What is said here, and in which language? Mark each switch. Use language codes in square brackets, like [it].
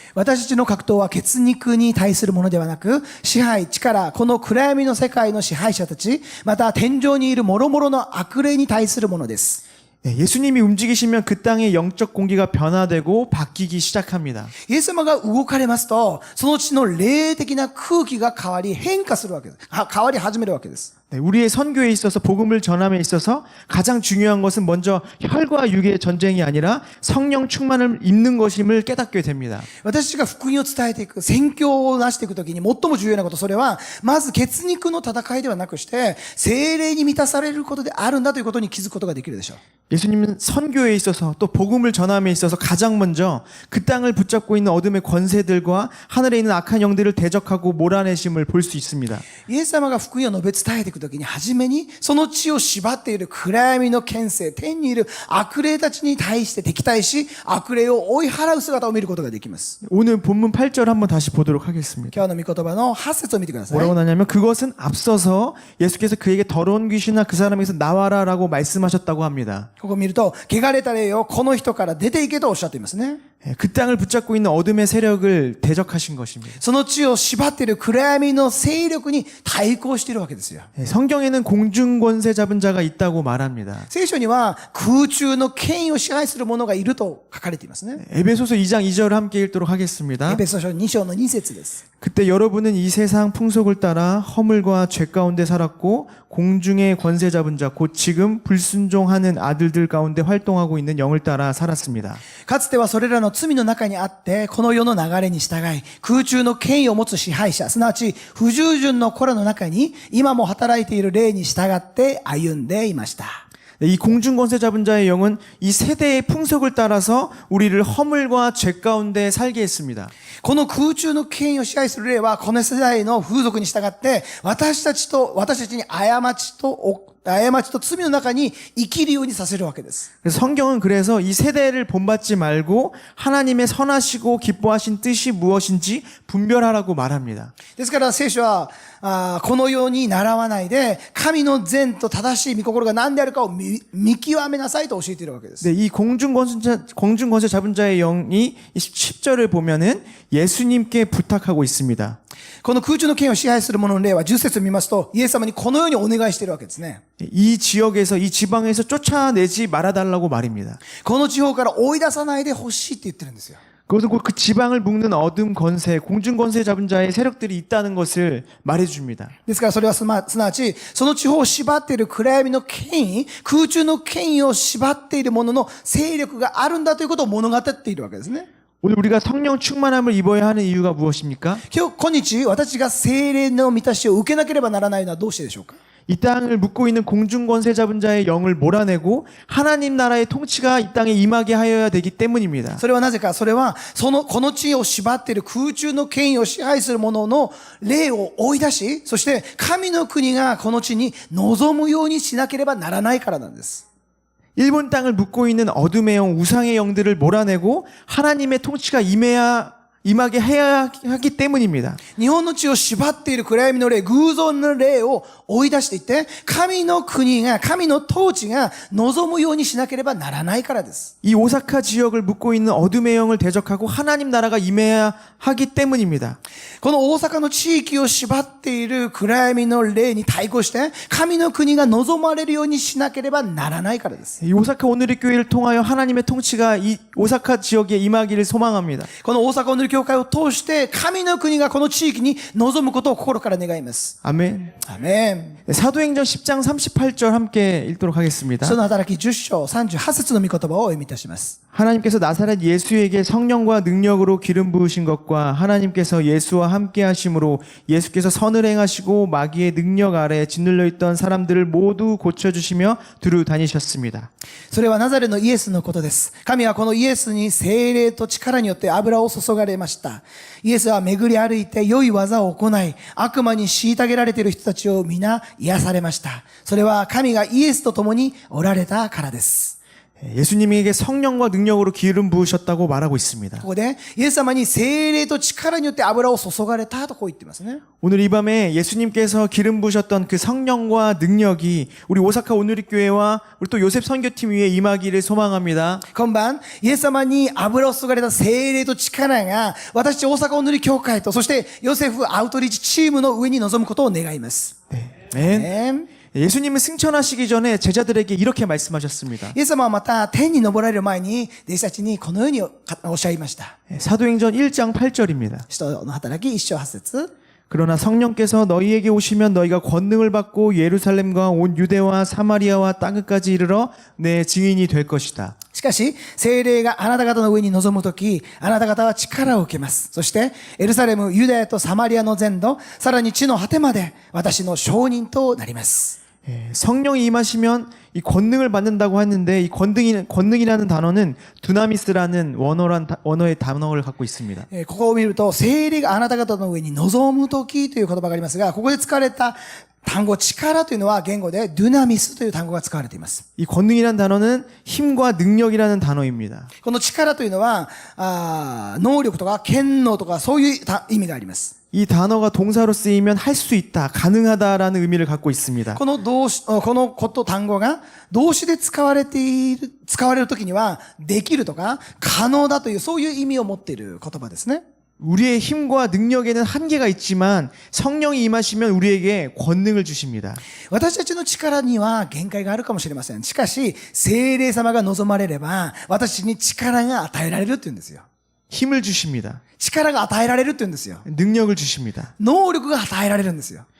[ja] 私たちの格闘は血肉に対するものではなく、支配、力、この暗闇の世界の支配者たち、また天上にいる諸々の悪霊に対するものです。 [ko] 예수님이 움직이시면 그 땅의 영적 공기가 변화되고 바뀌기 시작합니다. [ja] イエス様が動かれますと、その地の霊的な空気が変わり変化するわけです。変わり始めるわけです。 [ko] 우리의 선교에 있어서 복음을 전함에 있어서 가장 중요한 것은 먼저 혈과 육의 전쟁이 아니라 성령 충만을 입는 것임을 깨닫게 됩니다. [ja] 私たちが福音を伝えていく、宣教をなしていくときに最も重要なこと、それは、まず血肉の戦いではなくして、聖霊に満たされることであるんだということに気づくことができるでしょう。 [ko] 예수님은 선교에 있어서 또 복음을 전함에 있어서 가장 먼저 그 땅을 붙잡고 있는 어둠의 권세들과 하늘에 있는 악한 영들을 대적하고 몰아내심을 볼 수 있습니다. [ja] イエス様が福音を述べ伝えていくときに、初めにその地を縛っている暗闇の権勢、天にいる悪霊たちに対して敵対し、悪霊を追い払う姿を見ることができます。 [ko] 오늘 본문 8절 한번 다시 보도록 하겠습니다. [ja] 今日の御言葉の8節を見てください。 [ko] 뭐라고 나냐면 그것은 앞서서 예수께서 그에게 더러운 귀신아 그 사람에게서 나와라라고 말씀하셨다고 합니다. [ja] ここを見ると、汚れた霊よ、この人から出ていけとおっしゃっていますね。 [ko] 그 땅을 붙잡고 있는 어둠의 세력을 대적하신 것입니다. [ja] その地を縛っている暗闇の勢力に対抗しているわけですよ。 [ko] 성경에는 공중권세 잡은 자가 있다고 말합니다. [ja] 聖書には空中の権威を支配する者がいると書かれていますね。 [ko] 에베소서 2장 2절을 함께 읽도록 하겠습니다. [ja] エペソ書2章の2節です。 [ko] 그때 여러분은 이 세상 풍속을 따라 허물과 죄 가운데 살았고 공중의 권세 잡은 자 곧 지금 불순종하는 아들들 가운데 활동하고 있는 영을 따라 살았습니다. [ja] かつてはそれらの罪の中にあって、この世の流れに従い、空中の権威を持つ支配者、すなわち不従順の子らの中に、今も働いている霊に従って歩んでいました。 [ko] 이 공중권세 잡은 자의 영은 이 세대의 풍속을 따라서 우리를 허물과 죄 가운데 살게 했습니다. [ja] この空中の権威を支配する霊は、この世代の風俗に従って、私たちに過ちと罪の中に生きるようにさせるわけです。 [ko] 성경은 그래서 이 세대를 본받지 말고 하나님의 선하시고 기뻐하신 뜻이 무엇인지 분별하라고 말합니다. [ja] ですから聖書は、このように習わないで、神の善と正しい御心が何であるかを見極めなさいと教えているわけです。 [ko] 네, 이 공중권세 잡은 자의 영이 10절을 보면은 예수님께 부탁하고 있습니다. [ja] この空中の権威を支配する者の霊は10節を見ますと、イエス様にこのようにお願いしているわけですね。 [ko] 이 지역에서 이 지방에서 쫓아내지 말아달라고 말입니다. [ja] この地方から追い出さないでほしいって言ってるんですよ。 [ko] 그것은 곧 그 지방을 묶는 어둠 권세, 공중 권세 잡은 자의 세력들이 있다는 것을 말해줍니다. [ja] ですからそれはすなわち、その地方を縛っている暗闇の権威、空中の権威を縛っている者の勢力があるんだということを物語っているわけですね。 [ko] 오늘 우리가 성령 충만함을 입어야 하는 이유가 무엇입니까? [ja] 今日私が聖霊の満たしを受けなければならないのはどうしてでしょうか？ [ko] 이 땅을 묶고 있는 공중 권세 잡은 자의 영을 몰아내고 하나님 나라의 통치가 이 땅에 임하게 하여야 되기 때문입니다. [ja] それはなぜか、それはこの地を縛っている空中の権威を支配する者の霊を追い出し、そして神の国がこの地に望むようにしなければならないからなんです。 [ko] 일본 땅을 묶고 있는 어둠의 영, 우상의 영들을 몰아내고 하나님의 통치가 임하게 해야 하기 때문입니다. [ja] 日本の地を縛っている暗闇の霊、偶像の霊を追い出していって、神の国が、神の統治が望むようにしなければならないからです。 [ko] 이 오사카 지역을 묶고 있는 어둠의 영을 대적하고 하나님 나라가 임해야 하기 때문입니다. [ja] この大阪の地域を縛っている暗闇の霊に対抗して、神の国が望まれるようにしなければならないからです。 [ko] 이 오사카 오늘의 교회를 통하여 하나님의 통치가 이 오사카 지역에 임하기를 소망합니다. [ja] この大阪オヌル教会を通して、神の国がこの地域に望むことを心から願います。 [ko] 아멘. [ja] アメン。 [ko] 네, 사도행전 10장 38절 함께 읽도록 하겠습니다. [ja] その働き10章38節の御言葉をお読みいたします。 [ko] 하나님께서 나사렛 예수에게 성령과 능력으로 기름 부으신 것과 하나님께서 예수와 함께 하심으로 예수께서 선을 행하시고 마귀의 능력 아래 짓눌려 있던 사람들을 모두 고쳐주시며 두루 다니셨습니다. [ja] それはナザレのイエスのことです。神はこのイエスに聖霊と力によって油を注がれました。イエスは巡り歩いて良い技を行い、悪魔に虐げられている人たちを皆癒されました。それは神がイエスと共におられたからです。 [ko] 예수님에게 성령과 능력으로 기름 부으셨다고 말하고 있습니다. [ja] ここで、イエス様に聖霊と力によって油を注がれたとこう言ってますね。 [ko] 오늘 이 밤에 예수님께서 기름 부으셨던 그 성령과 능력이 우리 오사카 오누리교회와 우리 또 요셉 선교팀 위에 임하기를 소망합니다. [ja] 今晩、イエス様に油を注がれた聖霊と力が、私たち大阪お塗り教会と、そしてヨセフアウトリーチチームの上に臨むことを願います。 [ko] 아멘. 예수님은 승천하시기 전에 제자들에게 이렇게 말씀하셨습니다. [ja] イエス様はまた天に昇られる前に弟子たちにこのようにおっしゃいました。 [ko] 사도행전 1장 8절입니다. [ja] 使徒の働き1章8節 [ko] 그러나 성령께서 너희에게 오시면 너희가 권능을 받고 예루살렘과 온 유대와 사마리아와 땅끝까지 이르러 내 증인이 될 것이다. [ja] しかし、聖霊があなた方の上に臨むとき、あなた方は力を受けます。そして、エルサレム、ユダヤとサマリアの全土、さらに地の果てまで、私の証人となります。 [ko] 성령이 임하시면 이 권능을 받는다고 했는데 이 권능이라는 단어는 두나미스라는 원어의 단어를 갖고 있습니다. [ja] ここを見ると、聖霊があなた方の上に臨むときという言葉がありますが、ここで使われた単語、力というのは言語でドゥナミスという単語が使われています。 [ko] 이 권능이라는 단어는 힘과 능력이라는 단어입니다. [ja] この力というのは、能力とか権能とかそういう意味があります。 [ko] 이 단어가 동사로 쓰이면 할 수 있다, 가능하다라는 의미를 갖고 있습니다. [ja] この単語が動詞で使われるときには、できるとか可能だというそういう意味を持っている言葉ですね。 [ko] 우리의 힘과 능력에는 한계가 있지만 성령이 임하시면 우리에게 권능을 주십니다. [ja] 私たちの力には限界があるかもしれません。しかし、聖霊様が望まれれば、私に力が与えられるって言うんですよ。 [ko] 힘을 주십니다. [ja] 力が与えられるって言うんですよ。 [ko] 능력을 주십니다. [ja] 能力が与えられるんですよ。